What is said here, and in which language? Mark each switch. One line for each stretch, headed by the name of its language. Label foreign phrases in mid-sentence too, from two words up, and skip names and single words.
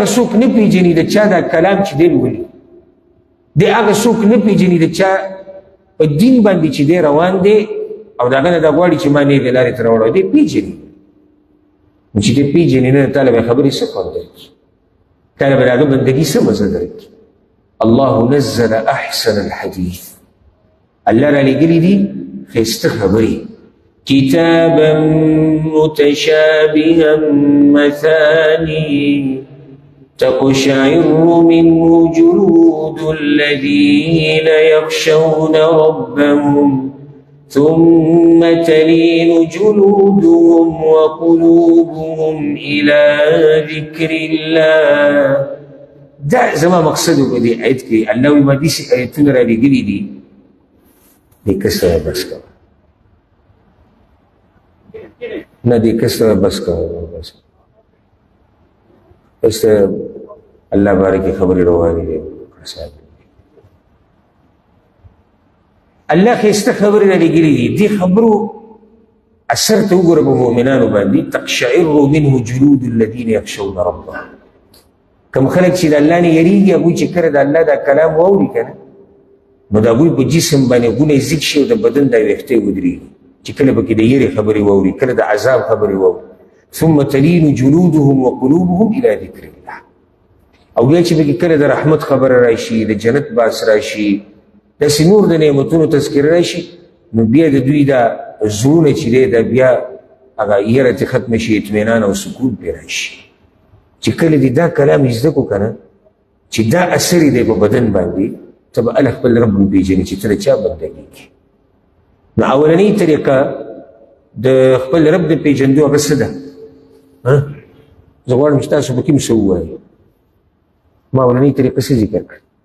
Pashto: څوک نه پېژني د چا دا کلام چې دی لولي دی هغه څوک نه پېژني د چا په دین باندې چې دی روان دی او د هغه نه دا غواړي چې ما نیغې لارې ته راوړی دی پېژني نو چې دی پېژني نه تا له به خبرې څه خوند درکړي تا له به د هغه بندګي څه مزه درکړي
Arabic: الله نزل احسن الحديث
Pashto: الله را لېږلي دي ښایسته خبرې
Arabic: كتابا متشابها مثاني تقشعر منه جلود الذين يخشون ربهم ثم تلين جلودهم وقلوبهم إلى ذكر الله
Pashto: دا زما مقصد په دې آیت کې الله وایي ما داسې آیتونه را لېږلي دي دې کسره بس کوه نه دې کسره بس کوه بس بس الله باره کې خبرې روانې دي الله ښایسته خبرې را لېږلي دي دې خبرو اثر ته وګوره په مؤمنانو باندې
Arabic: تقشعر منه جلود الذين يخشون ربهم
Pashto: کوم خلک چې د الله نه یریږي هغوی چې کله د الله دا کلام واوري که نه نو د هغوی په جسم باندې غونه ځیږ شي او د بدن دا ویښتې ودرېږي چې کله پکې د یېرې خبرې واوري کله د عذاب خبرې واوري
Arabic: ثم تلين جلودهم وقلوبهم الى ذکر الله
Pashto: او بیا چې پکې کله د رحمت خبره راشي د جنت باس راشي داسې نور د نعمتونو تذکره راشي نو بیا د دوی دا زړونه چې دی دا بیا هغه یره ترې ختمه شي اطمینان او سکون پرې راشي چې کله دې دا کلام یې زده کړو که نه چې دا اثر یې دی په بدن باندې ته به هله خپل رب وپېژنې چې ته د چا بندګي کوې نو اولنۍ طریقه د خپل رب د پېژندو هغه څه ده زه غواړم چې تاسو په کې م څه ووایئ ما اولنۍ طریقه څه ذکر کړه